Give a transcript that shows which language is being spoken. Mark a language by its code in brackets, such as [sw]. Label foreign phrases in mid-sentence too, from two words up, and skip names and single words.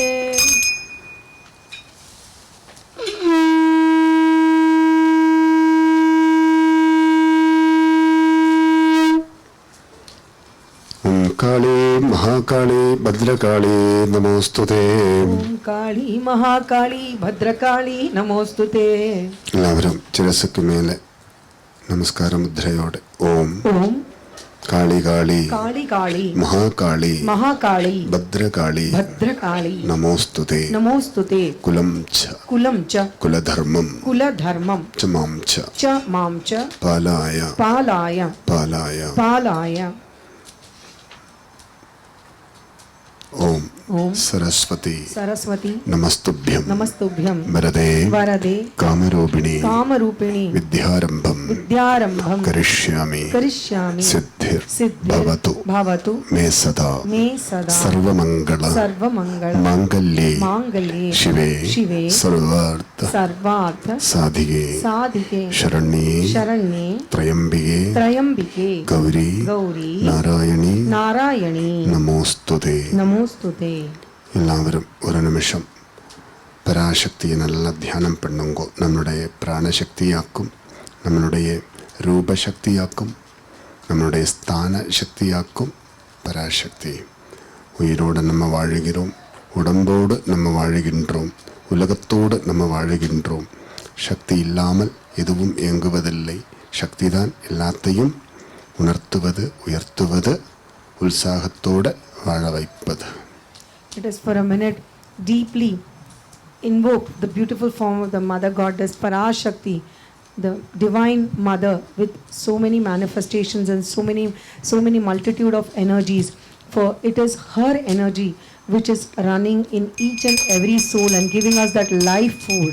[sa] ஓம் காளி மகாகாளி பத்ரகாளி நமோஸ்துதே. ஓம் காளி மகாகாளி பத்ரகாளி நமோஸ்துதே. [ml] എല്ലാവരും ശിരസ്സുക്ക് മേലെ [sa] നമസ്കാര മുദ്രയോടെ ഓം ஓம் കാളി കാളി காளி காளி മഹാകാളി மகாகாளி ഭദ്രകാളി பத்ரகாளி നമോസ്തുതേ. நமோஸ்துதே. കുലം ച குலம் ச കുലധർമ്മം குலதர்மம் ച മാം ച ச மாம் ச പാലായ பாலாய പാലായ பாலாய. ഓം ஓம் സരസ്വതി சரஸ்வதி നമസ്തുഭ്യം நமஸ்துभ्யம் വരദേ வரதே കാമരൂപിണി காமரூபிணி വിദ്യാരംഭം வித்யாரம்பம் കരിഷ്യാമി கரிஷ்யாமி സിദ്ധിർ சித்தி ഭവതു பவது മേ സദാ மே சதா സർവമംഗള சர்வமங்கள മാംഗല്യേ மாங்கல்யே ശിവേ சிவே സർവാർത്ഥ சர்வார்த்த സാധികേ சாதிகே ശരണ്യേ சரண்யே ത്രയംബികേ திரையம்பிகே ഗൗരി கௌரி നാരായണി நாராயணி നമോസ്തുതേ. நமோஸ்துதே. [ml] എല്ലാവരും ഒരു നിമിഷം പരാശക്തിയെ നല്ല ധ്യാനം பண்ணுங்கோ. [ta] நம்மளுடைய பிராணசக்தியாக்கும், நம்மளுடைய ரூபசக்தியாக்கும், நம்மளுடைய ஸ்தான சக்தியாக்கும் பராசக்தி. உயிரோடு நம்ம வாழுகிறோம், உடம்போடு நம்ம வாழுகின்றோம், உலகத்தோடு நம்ம வாழுகின்றோம். சக்தி இல்லாமல் எதுவும் இயங்குவதில்லை. சக்திதான் எல்லாத்தையும் உணர்த்துவது, உயர்த்துவது, உற்சாகத்தோடு வாழ வைப்பது. [en] It is for a minute deeply invoke the beautiful form of the Mother Goddess Parashakti, the Divine Mother with so many manifestations and so many multitude of energies. For it is her energy which is running in each and every soul and giving us that life force.